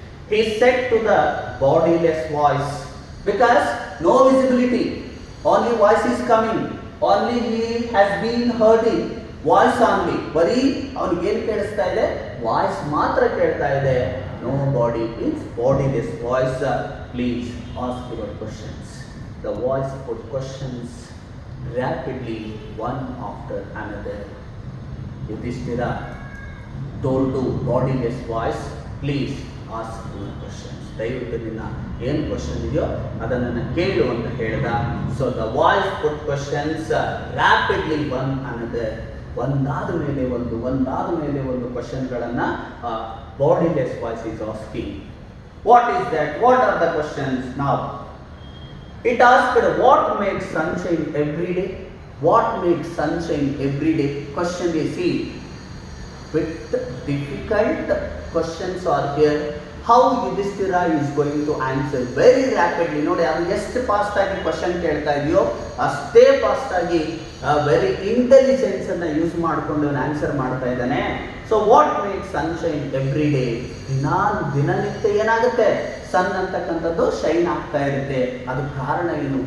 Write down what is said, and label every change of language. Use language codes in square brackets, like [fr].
[en] He set to the bodiless voice because no visibility, only voice is coming, only he has been hearing voice only. [kn] ಬರೀ ಅವ್ನಿಗೇನು ಕೇಳಿಸ್ತಾ ಇದೆ, voice ಮಾತ್ರ ಕೇಳ್ತಾ ಇದೆ. [en] No body means bodiless voice. Please ask your questions. The voice put questions rapidly, one after another. Yudhishthira told to bodiless voice, please ask your questions. [kn] ದಯವಿಟ್ಟು ನಿನ್ನ ಏನು question ಇದೆಯೋ ಅದನ್ನು ಕೇಳು ಅಂತ ಹೇಳಿದ. [en] So the voice put questions rapidly one another. [kn] ಒಂದಾದ ಮೇಲೆ ಒಂದು ಕ್ವಶನ್ಗಳನ್ನು [en] Bodiless voice is asking. What is that? What are the questions? Now it asked what makes sunshine every day. What makes sunshine every day? Question is, see, with difficult questions are here. How Yudhishthira is going to answer very rapidly. [kn] ನೋಡಿ ಅದು ಎಷ್ಟು fast ಆಗಿ question ಕೇಳ್ತಾ ಇದೆಯೋ ಅಷ್ಟೇ fast ಆಗಿ very intelligence ಅನ್ನ use ಮಾಡಿಕೊಂಡು ಆನ್ಸರ್ ಮಾಡ್ತಾ ಇದ್ದಾನೆ. [en] So what makes sunshine every day? [kn] ದಿನನಿತ್ಯ ಏನಾಗುತ್ತೆ? ಸನ್ ಅಂತಕ್ಕಂಥದ್ದು ಶೈನ್ ಆಗ್ತಾ ಇರುತ್ತೆ. ಅದಕ್ಕೆ ಕಾರಣ ಏನು?